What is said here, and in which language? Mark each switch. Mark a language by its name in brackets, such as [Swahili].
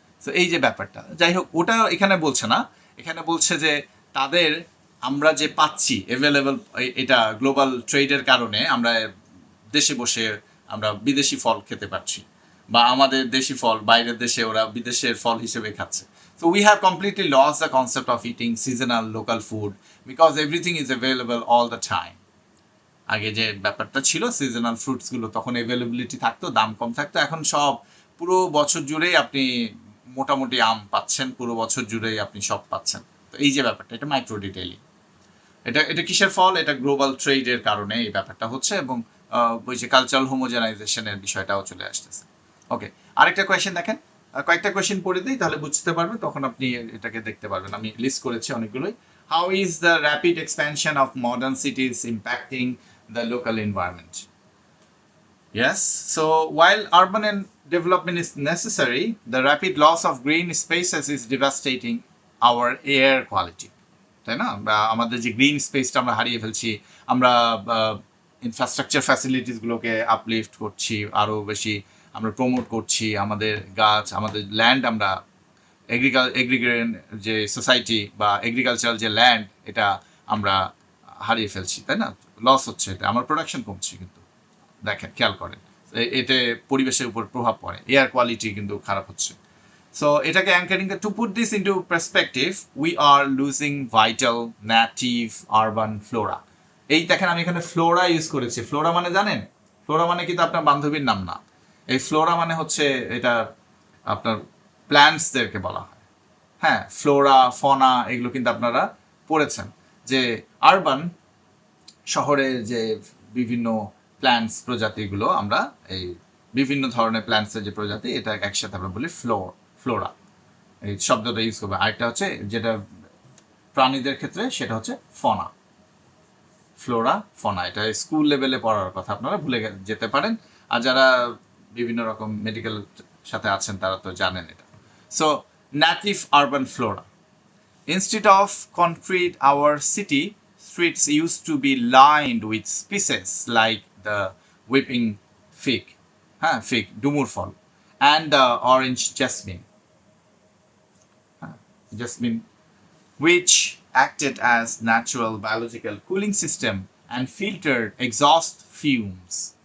[Bangla] তো এই যে ব্যাপারটা, যাই হোক, ওটা এখানে বলছে না। এখানে বলছে যে তাদের আমরা যে পাচ্ছি অ্যাভেলেবল, এটা গ্লোবাল ট্রেডের কারণে আমরা দেশে বসে আমরা বিদেশি ফল খেতে পারছি, বা আমাদের দেশি ফল বাইরের দেশে ওরা বিদেশের ফল হিসেবে খাচ্ছে। [English] So we have completely lost the concept of eating seasonal local food because everything is available all the time. [Bangla] আগে যে ব্যাপারটা ছিল সিজনাল ফ্রুটসগুলো তখন অ্যাভেলেবিলিটি থাকতো, দাম কম থাকতো। এখন সব পুরো বছর জুড়েই আপনি মোটামুটি আম পাচ্ছেন, পুরো বছর জুড়েই আপনি সব পাচ্ছেন। তো এই যে ব্যাপারটা, এটা মাইক্রো ডিটেইলিং। এটা কিসের ফল? এটা গ্লোবাল ট্রেডের কারণে এই ব্যাপারটা হচ্ছে, এবং ওই যে কালচারাল হোমোজেনাইজেশনের বিষয়টাও চলে আসতেছে। ওকে, আরেকটা কোয়েশ্চেন দেখেন, কয়েকটা কোয়েশ্চেন পড়ে দিই তাহলে বুঝতে পারবেন, তখন আপনি এটাকে দেখতে পারবেন। আমি লিস্ট করেছি অনেকগুলোই। [English] How is the rapid expansion of modern cities impacting the local environment? Yes, so while urban development is necessary, the rapid loss of green spaces is devastating our air quality. [Bangla] তাই না? আমাদের যে গ্রিন স্পেসটা আমরা হারিয়ে ফেলছি, আমরা ইনফ্রাস্ট্রাকচার ফ্যাসিলিটিসগুলোকে আপলিফট করছি, আরও বেশি আমরা প্রমোট করছি আমাদের গাছ, আমাদের ল্যান্ড, আমরা এগ্রিগেরিয়ান যে সোসাইটি বা এগ্রিকালচারাল যে ল্যান্ড, এটা আমরা হারিয়ে ফেলছি, তাই না? লস হচ্ছে, এটা আমার প্রোডাকশন কমছে, কিন্তু দেখেন খেয়াল করেন এতে পরিবেশের উপর প্রভাব পড়ে, এয়ার কোয়ালিটি কিন্তু খারাপ হচ্ছে। [English] So [Bangla] এটাকে anchoring, [English] to put this into perspective, we are losing vital native urban flora. [Bangla] এই দেখেন আমি এখানে ফ্লোরা ইউজ করেছি। ফ্লোরা মানে জানেন? ফ্লোরা মানে কিন্তু আপনার বান্ধবীর নাম না। এই ফ্লোরা মানে হচ্ছে এটা আপনার প্ল্যান্টসদেরকে বলা হয়। হ্যাঁ, ফ্লোরা ফনা এগুলো কিন্তু আপনারা পড়েছেন যে আরবান শহরে যে বিভিন্ন প্ল্যান্টস প্রজাতিগুলো, আমরা এই বিভিন্ন ধরনের প্ল্যান্টসের যে প্রজাতি, এটা একসাথে আমরা বলি ফ্লোরা, এই শব্দটা ইউজ করবে। আরেকটা হচ্ছে যেটা প্রাণীদের ক্ষেত্রে, সেটা হচ্ছে ফনা। ফ্লোরা ফনা, এটা স্কুল লেভেলে পড়ার কথা, আপনারা ভুলে যেতে পারেন, আর যারা বিভিন্ন রকম মেডিকেল সাথে আছেন তারা তো জানেন এটা। [English] So native urban flora. Instead of concrete, our city streets used to be lined with species like the weeping fig, [Bangla] ডুমুর ফল, [English] and the orange jasmine, which acted as natural biological cooling system and filtered exhaust fumes.